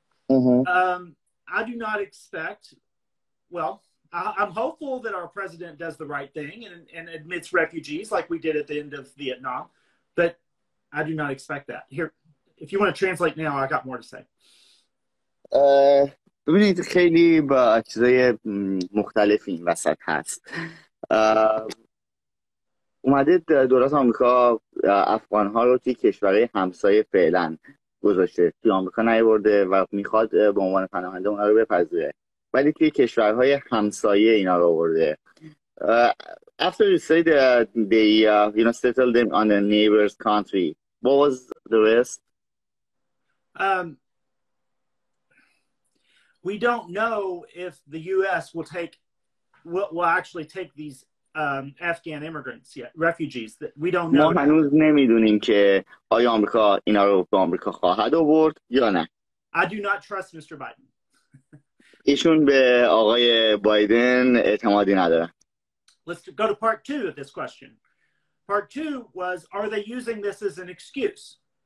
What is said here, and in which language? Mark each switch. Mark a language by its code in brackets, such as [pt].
[en] I do not expect, well, I'm hopeful that our president does the right thing and admits refugees like we did at the end of Vietnam, but I do not expect that. Here, if you want to translate now, I got more to say. [fa] ببینید خیلی با چیزای مختلفی این وسط هست. اومده دولت آمریکا افغان‌ها رو توی کشورهای همسایه فعلا گذاشته، توی آمریکا نیاورده و میخواد به عنوان پناهنده اونا رو بپذیره، ولی توی کشورهای همسایه اینا رو آورده. [en] After you say that they settled them on a neighbor's country, what was the rest? We don't know if the U.S. will actually take these Afghan immigrants yet, refugees. That we don't know. [fa] ما هنوز نمیدونیم که آیا آمریکا اینا رو به آمریکا خواهد آورد یا نه. [en] I do not trust Mr. Biden. [fa] ایشون به آقای بایدن اعتمادی ندارن. [en] Let's go to part 2 of this question. Part 2 was, are they using this as an excuse?